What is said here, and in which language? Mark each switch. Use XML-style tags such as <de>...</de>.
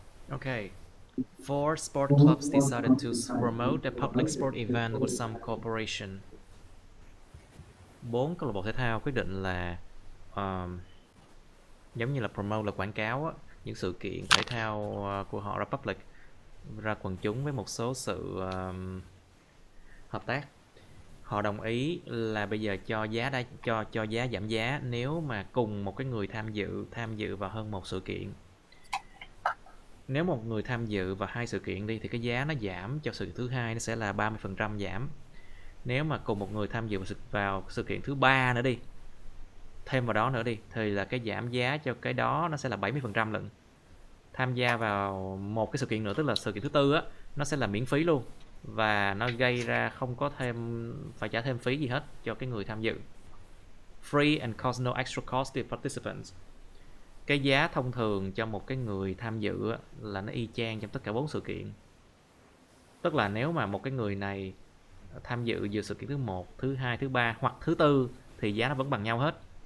<en>Okay. 4 sport clubs decided to promote a public sport event with some cooperation.</en> <vi>4 câu lạc bộ thể thao quyết định là giống như là promote là quảng cáo á, những sự kiện thể thao của họ ra public, ra quần chúng với một số sự hợp tác. Họ đồng ý là bây giờ cho giá giảm giá nếu mà cùng một cái người tham dự vào hơn một sự kiện. Nếu một người tham dự vào 2 sự kiện đi thì cái giá nó giảm cho sự kiện thứ hai nó sẽ là 30% giảm. Nếu mà cùng một người tham dự vào sự kiện thứ 3 nữa đi, thêm vào đó nữa đi, thì là cái giảm giá cho cái đó nó sẽ là 70% lận. Tham gia vào một cái sự kiện nữa, tức là sự kiện thứ 4 á, nó sẽ là miễn phí luôn, và nó gây ra không có phải trả thêm phí gì hết cho cái người tham dự.</vi> <en>Free and cost no extra cost to participants.</en> <vi>Cái giá thông thường cho một cái người tham dự á, là nó y chang trong tất cả 4 sự kiện. Tức là nếu mà một cái người này tham dự sự kiện thứ 1, thứ 2, thứ 3 hoặc thứ 4 thì giá nó vẫn bằng nhau hết.</vi>